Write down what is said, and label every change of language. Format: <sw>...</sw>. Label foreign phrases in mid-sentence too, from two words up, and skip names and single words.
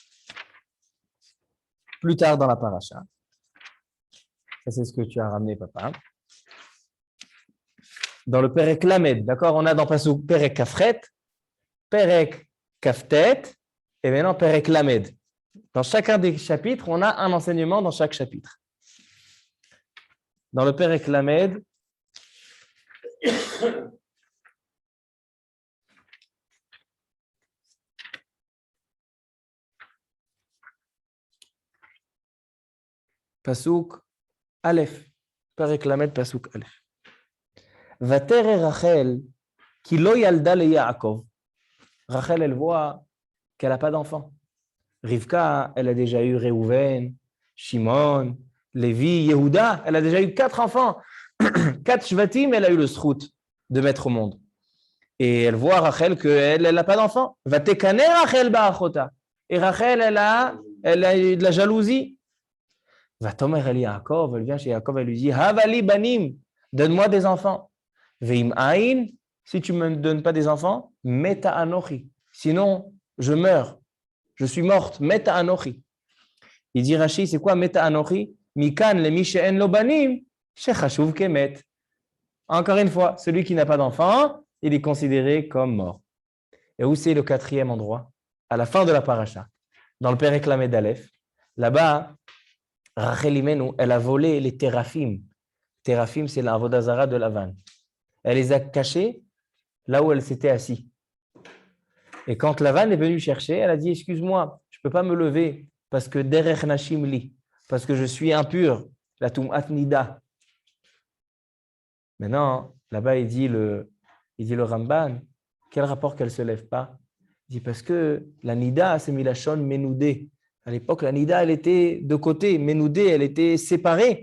<fr>Plus tard dans la paracha. Ça, c'est ce que tu as ramené, papa. Dans le</fr> <he>פרק ל,</he> <fr>d'accord? On a dans</fr> <he>פסוק פרק כח, פרק כט,</he> <fr>et maintenant</fr> <he>פרק ל.</he> <fr>Dans chacun des chapitres, on a un enseignement dans chaque chapitre. Dans le</fr> <he>פרק ל, פסוק א, פרק ל, פסוק א. ותרא רחל כי לא ילדה ליעקב.</he> <fr>Rachel, elle voit qu'elle n'a pas d'enfant. Rivka, elle a déjà eu Réhouven, Shimon, Lévi, Yehuda. Elle a déjà eu 4 enfants. 4 shvatim, elle a eu le srout de mettre au monde. Et elle voit Rachel qu'elle n'a pas d'enfant.</fr> <he>ותקנא רחל באחותה.</he> <fr>Et Rachel, elle a eu de la jalousie.</fr> <he>ותאמר אל יעקב,</he> <fr>elle vient chez Yaakov, elle lui dit</fr> <he>הבה לי בנים,</he> <fr>donne-moi des enfants.</fr> <he>ואם אין,</he> <fr>si tu ne me donnes pas des enfants,</fr> <he>מתה אנכי.</he> <fr>Sinon, je meurs. Je suis morte.</fr> <he>מתה אנכי.</he> <fr>Il dit Rashi, c'est quoi</fr> <he>מתה אנכי? מכאן למי שאין לו בנים שחשוב כמת.</he> <fr>Encore une fois, celui qui n'a pas d'enfant, il est considéré comme mort. Et où c'est le 4e endroit? À la fin de la paracha. Dans le</fr> <he>פרק לא.</he> <fr>Là-bas, Rachel Imenu, elle a volé les téraphim. Téraphim, c'est l'</fr> <he>עבודה זרה</he> <fr>de Lavan. Elle les a cachés là où elle s'était assise. Et quand Lavan est venu chercher, elle a dit, excuse-moi, je ne peux pas me lever parce que</fr> <he>דרך נשים לי,</he> <fr>parce que je suis impur, la</fr> <he>טומאת נידה.</he> <fr>Maintenant, là-bas, il dit le Ramban, quel rapport qu'elle ne se lève pas? Il dit parce que la nida, c'est</fr> <he>מלשון מנודה.</he> <fr>À l'époque, la nida, elle était de côté. Menoudé, elle était séparée.</fr>